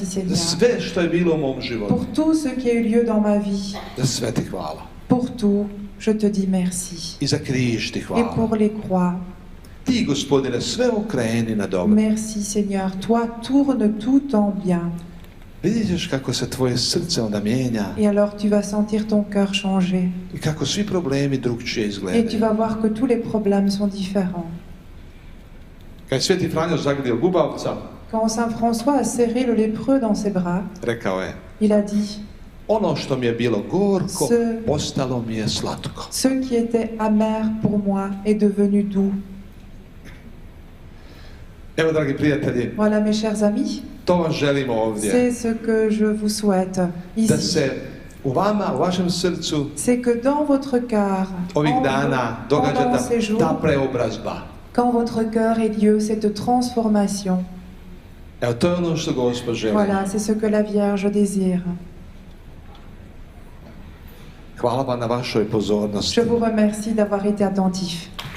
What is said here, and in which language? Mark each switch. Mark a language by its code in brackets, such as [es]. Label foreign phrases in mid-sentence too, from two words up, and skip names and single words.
[hr] Za [fr] Seigneur. [hr] sve što je bilo u mom životu. [fr] Pour tout ce qui a eu lieu dans ma vie, [hr] Za sve ti hvala. [fr] pour tout, je te dis merci. [hr] I za križ ti [fr] Et [hr] hvala. [fr] pour les croix, [hr] ti, Gospodine, sve okreni na dobro. [fr] Merci Seigneur, toi tourne tout en bien. [hr] Vidjet ćeš kako se tvoje srce onda mijenja [fr] Et alors tu vas sentir ton cœur changer. [hr] i kako svi problemi drugčije [fr] Et tu [hr] izgledaju. [fr] vas voir que tous les problèmes sont différents. [hr] Kad je Sveti Franjo zagrlio gubavca, [fr] Quand Saint François a serré le lépreux dans ses bras, [hr] rekao je, [fr] il a dit, [hr] ono što mi je bilo gorko, [fr] Se- [hr] postalo mi je slatko. [fr] ce qui était amer pour moi est devenu doux. [hr] Evo, dragi prijatelji, [fr] Voilà mes chers amis, [hr] to vam želimo ovdje. [fr] c'est ce que je vous souhaite [hr] Da [fr] ici. [hr] se u vama, u vašem srcu, [fr] C'est que dans votre cœur, [hr] ovih [fr] en [hr] dana [fr] vous, [hr] događa [fr] pendant ces jours, [hr] ta preobrazba. [fr] quand votre cœur ait lieu cette transformation. [hr] Evo, to je ono što Gospod želi. [fr] Voilà, c'est ce que la Vierge désire. [hr] Hvala vam na vašoj pozornosti. [fr] Je vous remercie d'avoir été attentifs.